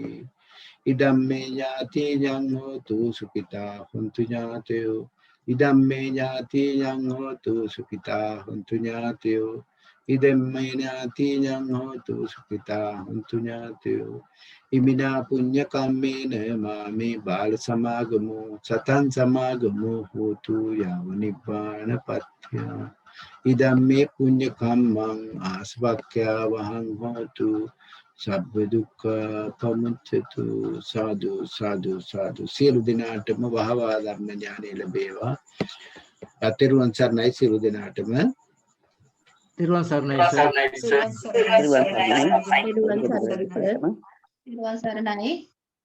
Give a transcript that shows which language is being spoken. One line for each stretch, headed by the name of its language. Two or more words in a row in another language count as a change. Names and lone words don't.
Pali: ඉදම්මේ ඥාතියං හෝතු සුඛිතා හොන්තු ඥාතයෝ. ඉදම්මේ ඥාතියං හෝතු සුඛිතා හොන්තු ඥාතයෝ. ඉදම්මේ ඥාතියං හෝතු සුඛිතා හොන්තු ඥාතයෝ. ඉමිනා පුඤ්ඤ කම්මේන මාමේ බාල සමාගමෝ සතං සමාගමෝ හෝතු යාව නිබ්බාන පත්‍ය. ඉදම්මේ පුඤ්ඤ කම්මං ආස්වක්ඛ්‍යා වහං හෝතු සබ්බ දුක්ඛ පමුච්ඡතු. සාදු සාදු සාදු.
Sinhala: සියලු දෙනාටම වහවා ධර්ම ඥානෙ ලැබේවා. අතිරුවන් සරණයි සියලු දෙනාටම. තිරුවන් සරණයි සර්. සරණයි.